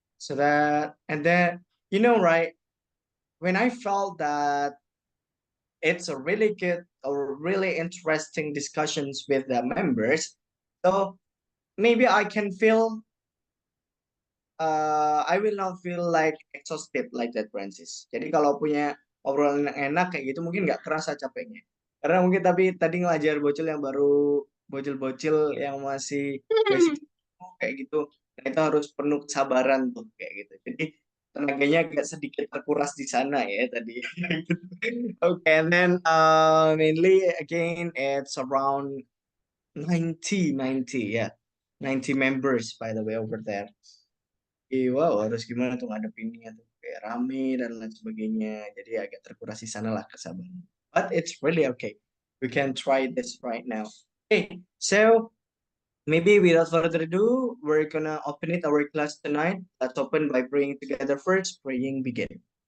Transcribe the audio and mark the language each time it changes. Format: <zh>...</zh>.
<en>So that and then right, when I felt that it's a really good or really interesting discussions with the members, so maybe I can feel I will not feel like exhausted like that, Francis.</en> <id>Jadi kalau punya obrolan yang enak kayak gitu mungkin nggak kerasa capeknya. Karena mungkin tapi tadi ngelajar bocil yang baru bocil-bocil yang masih basic kayak gitu, nah, itu harus penuh kesabaran tuh kayak gitu. Jadi tenaganya agak sedikit terkuras di sana ya tadi.</id> <en>Okay, and then mainly again it's around 90 yeah, 90 members by the way over there.</en> <id>Wow, harus gimana tuh ngadepinnya tuh kayak rame dan lain sebagainya. Jadi agak terkuras di sana lah kesabaran.</id> <en>But it's really okay. We can try this right now. Okay, so maybe without further ado, we're gonna open it our class tonight. Let's open by praying together first. Praying begin.</en>